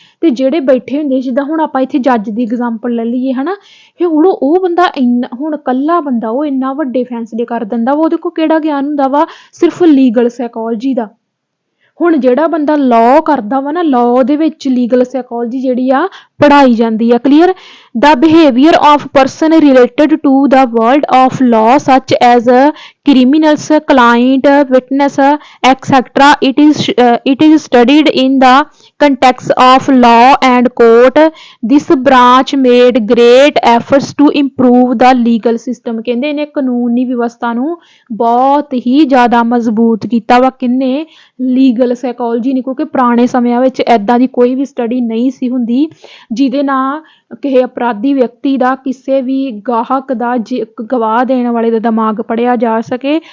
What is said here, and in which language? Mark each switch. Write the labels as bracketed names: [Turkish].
[Punjabi] ਤੇ ਜਿਹੜੇ ਬੈਠੇ ਹੁੰਦੇ, ਜਿੱਦਾਂ ਹੁਣ ਆਪਾਂ ਇੱਥੇ ਜੱਜ ਦੀ ਐਗਜ਼ਾਮਪਲ ਲੈ ਲਈਏ, ਹਨਾ, ਹੁਣ ਉਹ ਬੰਦਾ ਹੁਣ ਇਕੱਲਾ ਬੰਦਾ ਉਹ ਇੰਨਾ ਵੱਡੇ ਫੈਸਲੇ ਕਰ ਦਿੰਦਾ ਵਾ, ਉਹਦੇ ਕੋਲ ਕਿਹੜਾ ਗਿਆਨ ਹੁੰਦਾ ਵਾ, ਸਿਰਫ ਲੀਗਲ ਸਾਈਕੋਲੋਜੀ ਦਾ। ਹੁਣ ਜਿਹੜਾ ਬੰਦਾ ਲਾਅ ਕਰਦਾ ਵਾ ਨਾ, ਲਾਅ ਦੇ ਵਿੱਚ ਲੀਗਲ ਸਾਈਕੋਲੋਜੀ ਜਿਹੜੀ ਆ ਪੜ੍ਹਾਈ ਜਾਂਦੀ ਆ। [English] Clear? the behavior of person related to the world of law such as criminals, client, witness, etc. It is studied in the context of law and court. This branch made great efforts to improve the legal system। [Punjabi] ਕਹਿੰਦੇ ਇਹਨੇ ਕਾਨੂੰਨੀ ਵਿਵਸਥਾ ਨੂੰ ਬਹੁਤ ਹੀ ਜ਼ਿਆਦਾ ਮਜ਼ਬੂਤ ਕੀਤਾ ਵਾ। ਕਿੰਨੇ? ਲੀਗਲ ਸਾਈਕੋਲੋਜੀ ਨੇ, ਕਿਉਂਕਿ ਪੁਰਾਣੇ ਸਮਿਆਂ ਵਿੱਚ ਏਦਾਂ ਦੀ ਕੋਈ ਵੀ ਸਟੱਡੀ ਨਹੀਂ ਸੀ ਹੁੰਦੀ ਜਿਹਦੇ ਨਾਲ ਕਿਸੇ ਅਪਰਾਧੀ ਵਿਅਕਤੀ ਦਾ, ਕਿਸੇ ਵੀ ਗਾਹਕ ਦਾ, ਗਵਾਹ ਦੇਣ ਵਾਲੇ ਦਾ ਦਿਮਾਗ ਪੜ੍ਹਿਆ ਜਾ ਸਕੇ।